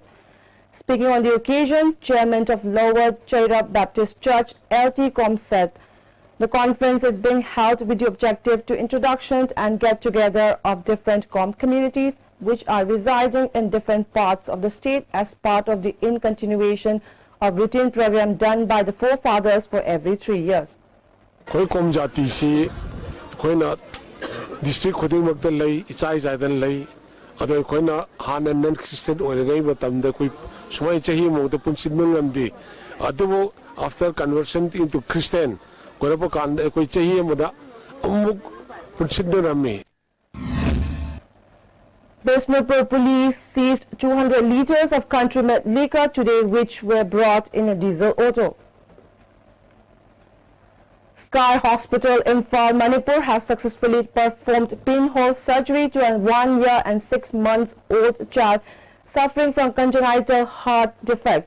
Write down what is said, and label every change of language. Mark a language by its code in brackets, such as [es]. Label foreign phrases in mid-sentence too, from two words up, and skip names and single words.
[en] Speaking on the occasion, Chairman of Lower Chairap Baptist Church, LT Kom, said the conference is being held with the objective to introduction and get together of different Kom communities which are residing in different parts of the state as part of the continuation of routine program done by the forefathers for every 3 years. [mni] Koi kom jati si koi na district khuding makta lay ichai jaidan lay ꯑꯗꯣ ꯑꯩꯈꯣꯏꯅ ꯍꯥꯟꯅ ꯅꯟ ꯈ꯭ꯔꯤꯁꯇꯤꯌꯟ ꯑꯣꯏꯔꯤꯉꯩ ꯃꯇꯝꯗ ꯑꯩꯈꯣꯏ ꯁꯨꯃꯥꯏꯅ ꯆꯍꯤ ꯑꯃꯗ ꯄꯨꯟꯁꯤꯟꯕ ꯉꯝꯗꯦ ꯑꯗꯨꯕꯨ [en] after conversion into Christian [mni] ꯑꯣꯏꯔꯛꯄ ꯀꯥꯟꯗ ꯑꯩꯈꯣꯏ ꯆꯍꯤ ꯑꯃꯗ ꯑꯃꯨꯛ ꯄꯨꯟꯁꯤꯟꯅꯔꯝꯃꯤ. [en] Bishnupur police seized 200 liters of country-made liquor today, which were brought in a diesel auto. Sky Hospital in Imphal, Manipur has successfully performed pinhole surgery to a 1 year and 6 months old child suffering from congenital heart defect.